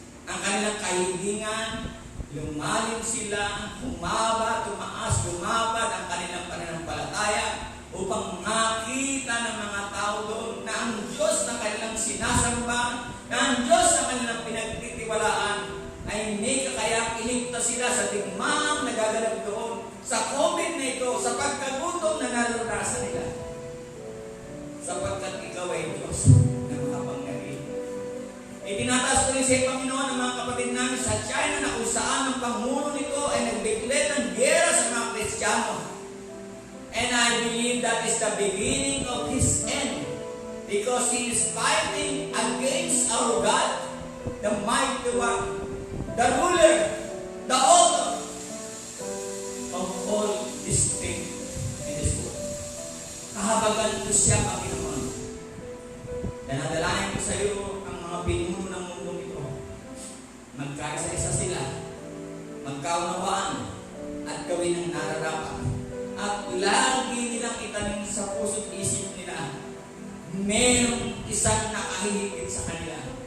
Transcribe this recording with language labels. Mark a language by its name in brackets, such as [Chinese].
[Filipino] Ang kanilang kahilingan, lumalim sila, humaba, tumaas, lumabad ang kanilang pananampalataya upang makita ng mga tao doon na ang Diyos na kanilang sinasamba, na ang Diyos na kanilang pinagtitiwalaan ay may kakayang iligtas sila sa digmang nagaganap doon, sa COVID na ito, sa pagkagutom na naranasan nila. Sapagkat ikaw ay Diyos na makapangyarihan. Itinataas ko rin sa Panginoon ang mga kapatid namin sa China na kung saan ang pangulo nito ay nag-declare ng gera sa mga Kristiyano. [English] And I believe that is the beginning of his end. Because he is fighting against our God, the mighty one, the ruler, the author of all these things in this world. [Filipino] Kahabagan ko siya, Panginoon. Danadalayan ko sa iyo ang mga pinuno ng mundo nito. Magkaisa-isa sila, magkaunawaan, at gawin ang nararapat. At lagi nilang itanim sa puso't isip nila, mayroong isang nakahihigit sa kanila.